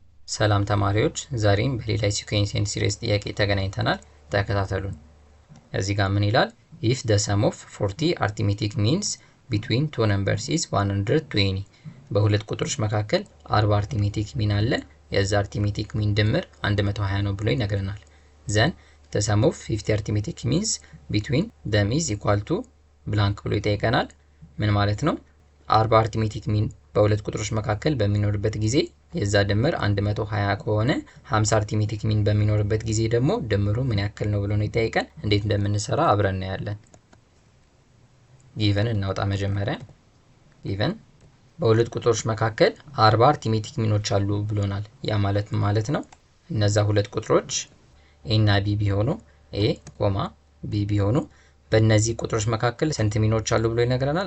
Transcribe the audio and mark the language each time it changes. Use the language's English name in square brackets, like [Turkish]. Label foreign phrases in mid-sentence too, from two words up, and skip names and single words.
[Amharic] ሰላም ተማሪዎች ዛሬም በሌላ [English] sequence and series [Amharic] ጥያቄ ተገናኝተናል። ተከታተሉን። እዚህ ጋር ምን ይላል? [English] if the sum of 40 arithmetic means between two numbers is 120 [Amharic] በሁለት ቁጥሮች መካከል 40 [English] arithmetic mean [Amharic] አለ። የዛ [English] arithmetic mean [Amharic] ድምር 120 ነው ብሎ ይነግረናል። [English] then the sum of 50 arithmetic means between them is equal to blank [Amharic] ብሎ ይጠይቀናል። ምን ማለት ነው? 40 [English] arithmetic mean [Amharic] በሁለት ቁጥሮች መካከል በሚኖርበት ጊዜ የዛ ድምር 120 ከሆነ 50 [English] arithmetic mean [Amharic] በሚኖርበት ጊዜ ደግሞ ድምሩ ምን ያክል ነው ብሎ ነው ይጠይቀን። እንዴት እንደምንሰራ አብረን እናያለን። ጊቨን እናውጣ መጀመሪያ። ጊቨን በሁለት ቁጥሮች መካከል 40 [English] arithmetic means [Amharic] አሉ ብሎናል። ያ ማለት ነው እነዛ ሁለት ቁጥሮች a እና b ቢሆኑ a, b ቢሆኑ በእነዚህ ቁጥሮች መካከል ስንት ሚኖች አሉ ብሎ ይነግረናል?